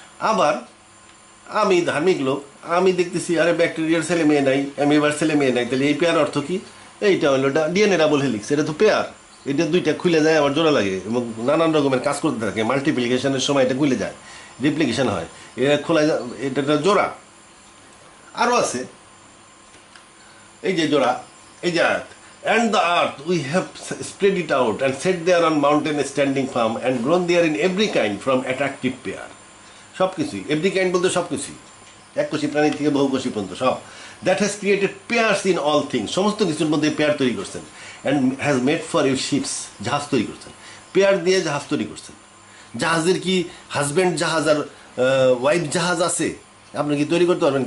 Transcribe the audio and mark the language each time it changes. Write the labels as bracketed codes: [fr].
[bn] আবার আমি ধার্মিক লোক, আমি দেখতেছি আরে ব্যাকটেরিয়ার ছেলে মেয়ে নাই, অ্যামিবার ছেলে মেয়ে নাই, তাহলে এই পেয়ার অর্থ কি? এইটা হলো ডিএনএ ডাবল হেলিক্স, এটা তো পেয়ার। এটা দুইটা খুলে যায়, আবার জোড়া লাগে এবং নানান রকমের কাজ করতে থাকে। মাল্টিপ্লিকেশনের সময় এটা খুলে যায়, রিপ্লিকেশন হয়, এটা খোলা যায়, এটা জোড়া। আরও আছে এই যে জোড়া, এই যে আয়াত, [en] and the earth we have spread it out and set there on mountain standing firm and grown there in every kind from attractive pair. [bn] সব কিছুই এভরি কাইন্ড বলতে সব কিছুই, এককোষী প্রাণী থেকে বহুকোষী পর্যন্ত সব। [en] that has created pairs in all things, [bn] সমস্ত কিছুর মধ্যে পেয়ার তৈরি করছেন। [en] and has made for you ships, [bn] জাহাজ তৈরি করছেন, পেয়ার দিয়ে জাহাজ তৈরি করছেন। জাহাজের কি হাজব্যান্ড জাহাজ আর ওয়াইফ জাহাজ আছে? আপনি কি তৈরি করতে পারবেন?